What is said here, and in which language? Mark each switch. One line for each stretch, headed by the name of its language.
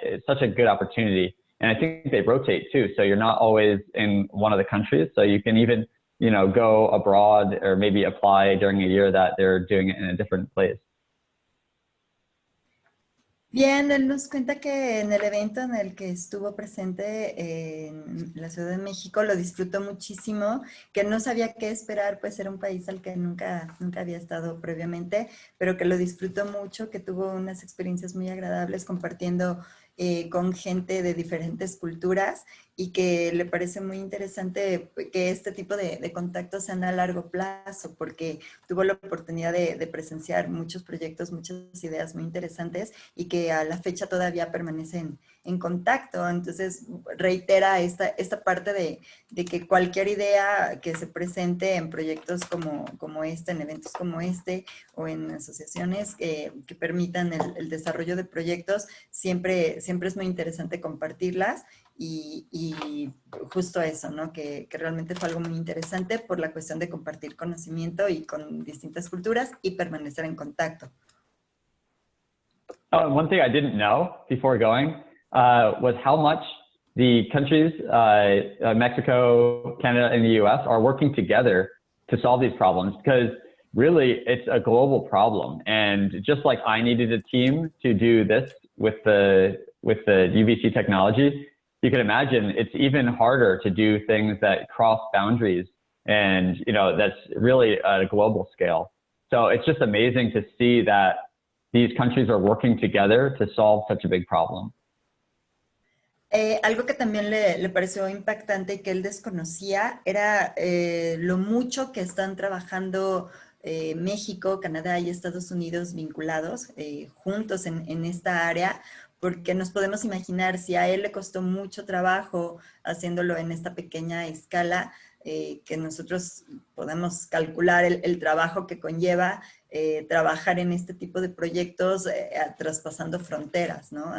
English: It's such a good opportunity. And I think they rotate too. So you're not always in one of the countries. So you can even, you know, go abroad or maybe apply during a year that they're doing it in a different place.
Spanish: Bien, él nos cuenta que en el evento en el que estuvo presente en la Ciudad de México lo disfrutó muchísimo, que no sabía qué esperar, pues era un país al que nunca había estado previamente, pero que lo disfrutó mucho, que tuvo unas experiencias muy agradables compartiendo con gente de diferentes culturas y que le parece muy interesante que este tipo de contactos sean a largo plazo, porque tuvo la oportunidad de presenciar muchos proyectos, muchas ideas muy interesantes y que a la fecha todavía permanecen en contacto. Entonces reitera esta parte de que cualquier idea que se presente en proyectos como este, en eventos como este o en asociaciones que permitan el desarrollo de proyectos, siempre es muy interesante compartirlas y justo eso, ¿no? Que realmente fue algo muy interesante por la cuestión de compartir conocimiento y con distintas culturas y permanecer en contacto.
English: Oh, and one thing I didn't know before going was how much the countries, Mexico, Canada, and the US are working together to solve these problems, because really it's a global problem. And just like I needed a team to do this with the UVC technology, you can imagine it's even harder to do things that cross boundaries, and you know, that's really at a global scale. So it's just amazing to see that these countries are working together to solve such a big problem.
Spanish: Algo que también le pareció impactante y que él desconocía era lo mucho que están trabajando México, Canadá y Estados Unidos vinculados juntos en esta área, porque nos podemos imaginar si a él le costó mucho trabajo haciéndolo en esta pequeña escala, que nosotros podemos calcular el trabajo que conlleva trabajar en este tipo de proyectos traspasando fronteras, ¿no?